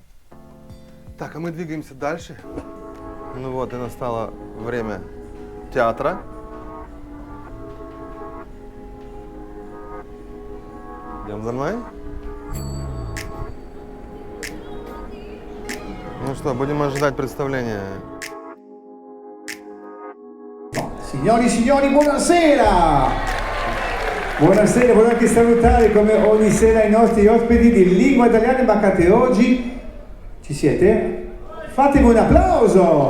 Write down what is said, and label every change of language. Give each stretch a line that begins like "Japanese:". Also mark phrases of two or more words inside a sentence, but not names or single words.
Russian: Так, а мы двигаемся дальше. Ну вот, и настало время театра. Идем за мной. Ну что, будем ожидать представления.
Italian: Signori e signori, buonasera! Buonasera, volevo anche salutare come ogni sera i nostri ospiti di Lingua Italiana imbarcate oggi. Ci siete? Fatemi un applauso!